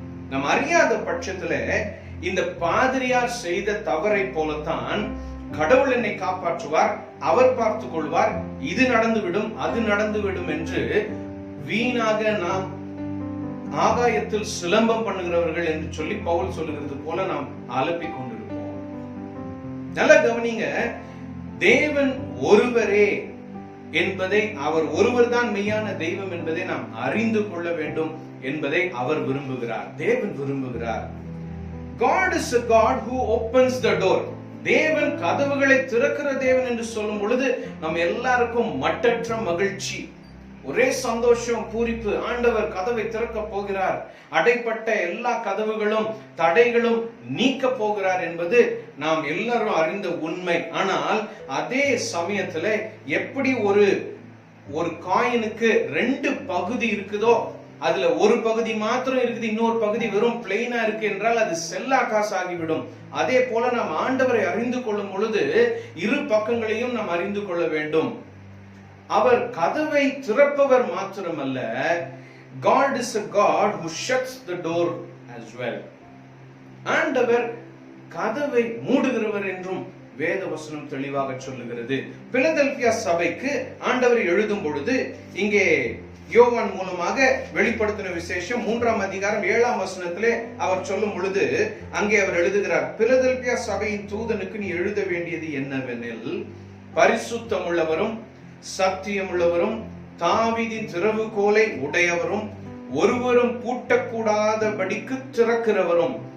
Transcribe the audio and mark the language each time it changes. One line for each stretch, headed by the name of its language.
Tamil: நாம் அறியாத பட்சத்துல இந்த பாதிரியார் செய்த தவறை போலத்தான் கடவுள் என்னை காப்பாற்றுவார், அவர் பார்த்துக் கொள்வார், இது நடந்துவிடும் அது நடந்துவிடும் என்று வீணாக நாம் ஆகாயத்தில் சிலம்பம் பண்ணுகிறவர்கள் என்று சொல்லி பவுல் சொல்லுகிறது போல நாம் அலப்பிக் கொண்டிருப்போம். நல்ல கவனிங்க, தேவன் ஒருவரே என்பதை, அவர் ஒருவர் தான் மெய்யான தெய்வம் என்பதை நாம் அறிந்து கொள்ள வேண்டும் என்பதை அவர் விரும்புகிறார், தேவன் விரும்புகிறார்.
English: God is a God who opens the door.
Tamil: தேவன் கதவுகளை திறக்கிற தேவன் என்று சொல்லும் பொழுது நம்ம எல்லாருக்கும் மட்டற்ற மகிழ்ச்சி, ஒரே சந்தோஷம், பூரிப்பு. ஆண்டவர் கதவை திறக்க போகிறார், அடைப்பட்ட எல்லா கதவுகளும் தடைகளும் நீக்க போகிறார் என்பது நாம் எல்லாரும் அறிந்த உண்மை. ஆனால் அதே சமயத்துல எப்படி ஒரு காயினுக்கு 2 பகுதி இருக்குதோ, அதுல ஒரு பகுதி மாத்திரம் இருக்குது, இன்னொரு பகுதி வெறும் பிளெயினா இருக்கு என்றால் அது செல்லா காசு ஆகிவிடும். அதே போல நாம் ஆண்டவரை அறிந்து கொள்ளும் பொழுது இரு பக்கங்களையும் நாம் அறிந்து கொள்ள வேண்டும். அவர் கதவை திறப்பவர் மாத்திரமல்ல,
English: God is a God who shuts the door as well.
Tamil: ஆண்டவர் கதவை மூடுகிறவர் என்றும் வேத வசனம் தெளிவாக சொல்லுகிறது. பிலதெல்பியா சபைக்கு ஆண்டவர் எழுதும் பொழுது இங்கே யோவான் மூலமாக வெளிப்படுத்தின விசேஷம் 3ஆம் அதிகாரம் 7ஆம் வசனத்திலே அவர் சொல்லும் பொழுது அங்கே அவர் எழுதுகிறார், பிலதெல்பியா சபையின் தூதனுக்கு நீ எழுத வேண்டியது என்னவெனில், பரிசுத்தம் உள்ளவரும் சத்தியம் உள்ளவரும் தாவீதின் திறவுகோலை உடையவரும் ஒருவரும் பூட்டக்கூடாதபடிக்கு திறக்கிறவரும்.